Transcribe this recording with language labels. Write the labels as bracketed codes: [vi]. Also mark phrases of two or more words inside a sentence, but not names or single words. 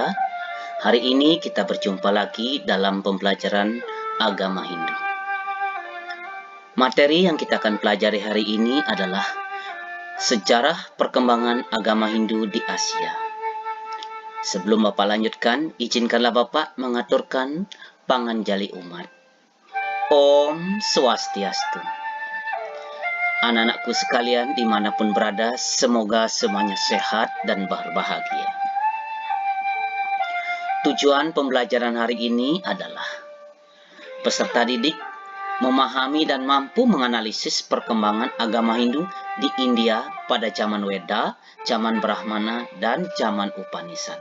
[id] Hari ini kita berjumpa lagi dalam pembelajaran agama Hindu. Materi yang kita akan pelajari hari ini adalah sejarah perkembangan agama Hindu di Asia. Sebelum Bapak lanjutkan, izinkanlah Bapak mengaturkan panganjali umat. [sa] Om Swastiastu. [id] Anak-anakku sekalian dimanapun berada, semoga semuanya sehat dan berbahagia. Tujuan pembelajaran hari ini adalah peserta didik memahami dan mampu menganalisis perkembangan agama Hindu di India pada zaman Weda, zaman Brahmana, dan zaman Upanishad.